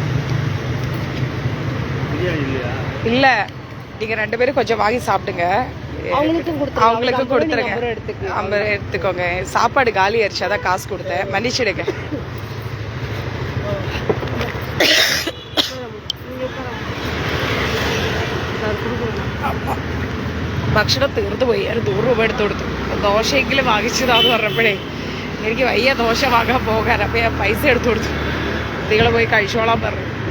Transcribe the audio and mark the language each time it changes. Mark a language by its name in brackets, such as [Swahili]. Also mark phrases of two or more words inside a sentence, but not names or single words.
[Tamil] இல்ல, நீங்க 2 பேரும் கொஞ்சம் வாங்கி சாப்பிடுங்க. அவங்களுக்கு கொடுத்துருங்க. 50 எடுத்துக்கோங்க. சாப்பாடு காலி ஆயிடுச்சு, அதான் காசு கொடுத்தேன், மன்னிச்சிடுங்க. [Malayalam] ഭക്ഷണം തീർന്നു പോയി. ഞാൻ 100 രൂപ എടുത്തു കൊടുത്തു. ദോശയെങ്കിലും വാങ്ങിച്ചതാന്ന് പറഞ്ഞപ്പോഴേ എനിക്ക് വയ്യ ദോശ വാങ്ങാൻ പോകാൻ. അപ്പം ഞാൻ പൈസ എടുത്തു കൊടുത്തു. നിങ്ങൾ പോയി കഴിച്ചോളാൻ പറഞ്ഞു.